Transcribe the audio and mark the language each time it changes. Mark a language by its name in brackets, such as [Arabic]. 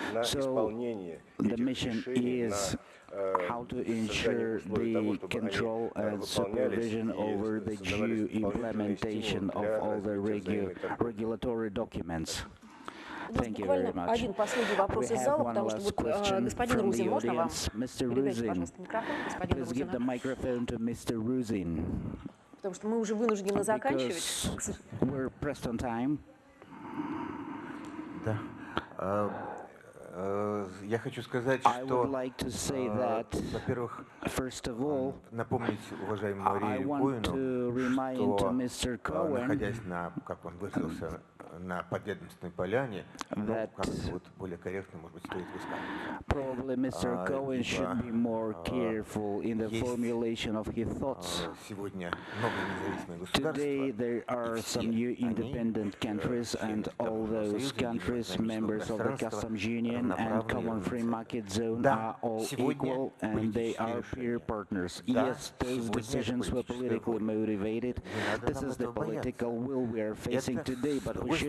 [English] So the mission is how to ensure the control and supervision over the due implementation of all the regulatory documents. Thank you very much. We have one last question from the audience. Mr. Ruzin, please give the microphone to Mr. Ruzin. Because we're pressed on time. [Russian] Я хочу сказать, что, во-первых, напомнить уважаемому Марии Коину, что, находясь на, как он выразился, на подведомственной поляне, как вот более корректно, может быть, стоит высказываться. [English] Probably Mr. Cohen should be more careful in the formulation of his thoughts. [Russian] Сегодня много независимых государств. [English] Today there are some new independent countries, and all those countries, members of the Customs Union and Common Free Market Zone, are all equal, and they are peer partners. Yes, those decisions were politically motivated. This is the political will we are facing today, but we should